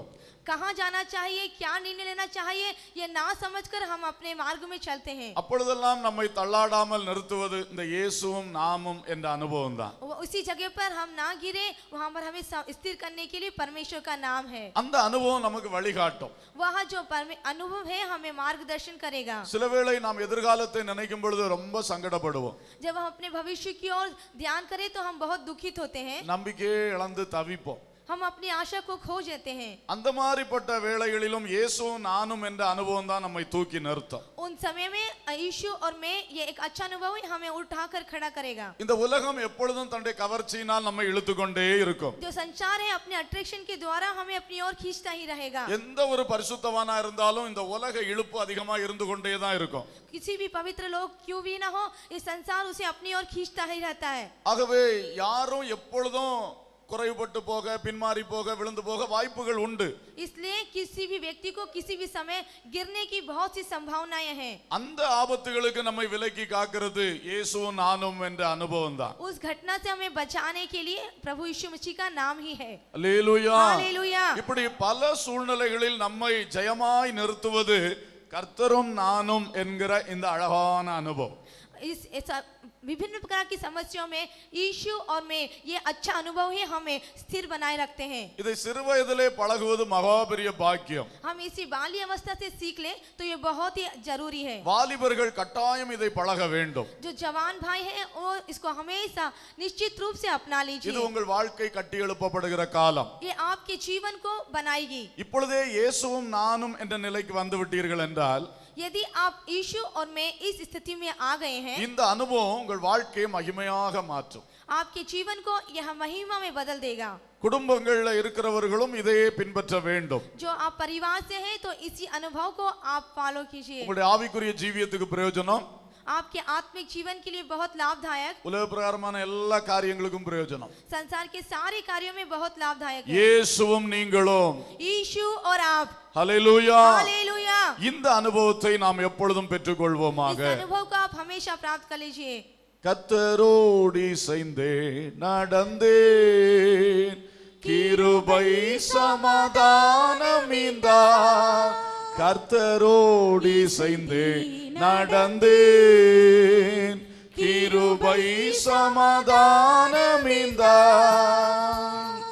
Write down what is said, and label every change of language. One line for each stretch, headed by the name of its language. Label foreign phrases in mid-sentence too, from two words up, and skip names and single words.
Hindi: कहाँ जाना चाहिए, क्या निर्णय लेना चाहिए, ये ना समझकर हम अपने मार्ग में चलते हैं।
Tamil: அப்பொழுதெல்லாம் நம்மை தள்ளாடாமல் நிறுத்துவது இந்த இயேசுவும் நாமும் என்ற அனுபவம் தான்.
Hindi: उसी जगह पर हम ना गिरे, वहाँ पर हमें स्थिर करने के लिए परमेश्वर का नाम है।
Tamil: அந்த அனுபவம் நமக்கு வழிகாட்டும்.
Hindi: वह जो अनुभव है हमें मार्गदर्शन करेगा।
Tamil: சிலவேளை நாம் எதிர்காலத்தை நினைக்கும் பொழுது ரொம்ப சங்கடப்படுவோம்.
Hindi: जब हम अपने भविष्य की ओर ध्यान करें तो हम बहुत दुखित होते हैं,
Tamil: நம்பிக்கையே இழந்து தவிப்போம்.
Hindi: हम अपनी आशा को खो देते हैं।
Tamil: அந்த மாதிரிப்பட்ட வேளைகளிலும் இயேசுவும் நானும் என்ற அனுபவம் தான் நம்மை தூக்கி நிறுத்தும்.
Hindi: उन समय में यीशु और मैं ये एक अच्छा अनुभव ही हमें उठाकर खड़ा करेगा।
Tamil: இந்த உலகம் எப்பொழுதும் தன்னுடைய கவர்ச்சியினால் நம்மை இழுத்துக்கொண்டே இருக்கும்.
Hindi: जो संसार है अपने अट्रैक्शन के द्वारा हमें अपनी ओर खींचता ही रहेगा।
Tamil: எந்த ஒரு பரிசுத்தவானா இருந்தாலும் இந்த உலக இழுப்பு அதிகமா இருந்து கொண்டே தான் இருக்கும்.
Hindi: किसी भी पवित्र लोग क्यों भी ना हो, ये संसार उसे अपनी ओर खींचता ही रहता है।
Tamil: ஆகவே யாரும் எப்பொழுதும் குறைவுபட்டு போக, பின்மாறி போக, விழுந்து போக வாய்ப்புகள் உண்டு.
Hindi: इसलिए किसी भी व्यक्ति को किसी भी समय गिरने की बहुत सी संभावनाएं हैं।
Tamil: அந்த ஆபத்துகளுக்கு நம்மை விலக்கி காக்கிறது இயேசுவும் நானும் என்ற அனுபவம் தான்.
Hindi: उस घटना से हमें बचाने के लिए प्रभु यीशु मसीह का नाम ही है।
Tamil: அல்லேலூயா.
Hindi: हालेलुया।
Tamil: இப்படி பல சூழ்நிலைகளில் நம்மை ஜெயமாய் நிறுத்துவது கர்த்தரும் நானும் என்கிற இந்த அழகான அனுபவம்.
Hindi: इस विभिन्न प्रकार की समस्याओं में यीशु और मैं ये अच्छा अनुभव ही हमें स्थिर बनाए रखते हैं।
Tamil: இதை சிறு வயதிலே பழகுவது மகா பெரிய பாக்கியம்.
Hindi: हम इसी बाल्य अवस्था से सीख लें तो ये बहुत ही जरूरी है।
Tamil: வாலிபர்கள் கட்டாயம் இதை பழக வேண்டும்.
Hindi: जो जवान भाई हैं वो इसको हमेशा निश्चित रूप से अपना
Tamil: இது
Hindi: लीजिए।
Tamil: உங்கள் வாழ்க்கை கட்டி எழுப்பப்படுகிற காலம்.
Hindi: ये आपके जीवन को बनाएगी।
Tamil: இப்பொழுதே இயேசுவும் நானும் என்ற நிலைக்கு வந்து விட்டீர்கள் என்றால்
Hindi: यदि आप यीशु और मैं इस स्थिति में आ गए हैं,
Tamil: இந்த அனுபவம் உங்கள் வாழ்க்கையை மகிமையாக மாற்றும்.
Hindi: आपके जीवन को यह महिमा में बदल देगा।
Tamil: குடும்பங்கள்ல இருக்கிறவர்களும் இதையே பின்பற்ற வேண்டும்.
Hindi: जो आप परिवार से हैं तो इसी अनुभव को आप फॉलो कीजिए।
Tamil: உங்களுடைய ஆவிக்குரிய ஜீவியத்துக்கு பிரயோஜனம்,
Hindi: आपके आत्मिक जीवन के लिए बहुत लाभदायक,
Tamil: உலக பிரகாரமான எல்லா காரியங்களுக்கும் பிரயோஜனம்.
Hindi: संसार के सारे कार्यों में बहुत लाभदायक है।
Tamil: இயேசுவும் நீங்களும்.
Hindi: यीशु और आप।
Tamil: ஹல்லேலூயா.
Hindi: हालेलुया।
Tamil: இந்த அனுபவத்தை நாம் எப்பொழுதும் பெற்றுக்கொள்வோமாக.
Hindi: इस अनुभव को आप हमेशा प्राप्त कर लीजिए।
Tamil: கர்த்தரோடு இசைந்தே நடந்தேன், கிருபை சமாதானம் இந்தார். கர்த்தரோடு இசைந்தே நடந்தேன், கிருபை சமாதானம் இந்தார்.